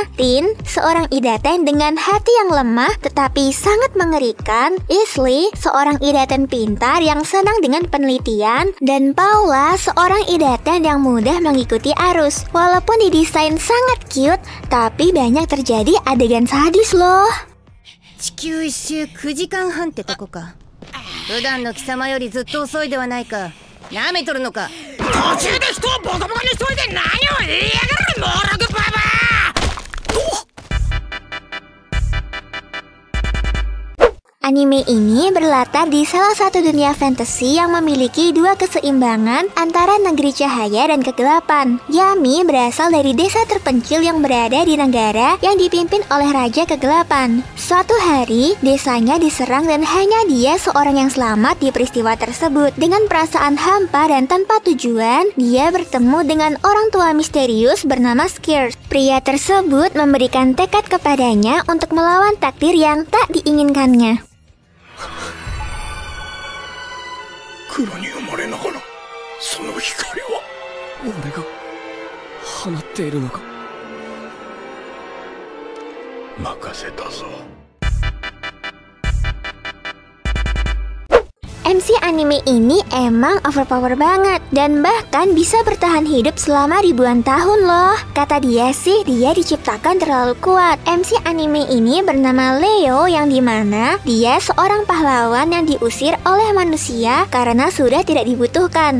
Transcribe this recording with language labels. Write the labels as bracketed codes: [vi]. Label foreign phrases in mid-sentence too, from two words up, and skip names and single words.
[id] Rin, seorang Idaten dengan hati yang lemah tetapi sangat mengerikan. Isli, seorang Idaten pintar yang senang dengan penelitian. Dan Paula, seorang Idaten yang mudah mengikuti arus. Walaupun didesain sangat cute, tapi banyak terjadi adegan sadis loh. [ja] 地球一周9時間半ってとこか。普段の貴様よりずっと遅いではないか。なめとるのか。途中で人をボコボコにしといて何を言いやがるモログババア。 [id] Anime ini berlatar di salah satu dunia fantasi yang memiliki 2 keseimbangan antara negeri cahaya dan kegelapan. Yami berasal dari desa terpencil yang berada di negara yang dipimpin oleh Raja Kegelapan. Suatu hari, desanya diserang dan hanya dia seorang yang selamat di peristiwa tersebut. Dengan perasaan hampa dan tanpa tujuan, dia bertemu dengan orang tua misterius bernama Skirts. Pria tersebut memberikan tekad kepadanya untuk melawan takdir yang tak diinginkannya. [ja] 黒に生まれながらその光は俺が放っているのか。任せたぞ。 [id] MC anime ini emang overpower banget dan bahkan bisa bertahan hidup selama ribuan tahun loh. Kata dia sih, dia diciptakan terlalu kuat. MC anime ini bernama Leo, yang dimana dia seorang pahlawan yang diusir oleh manusia karena sudah tidak dibutuhkan.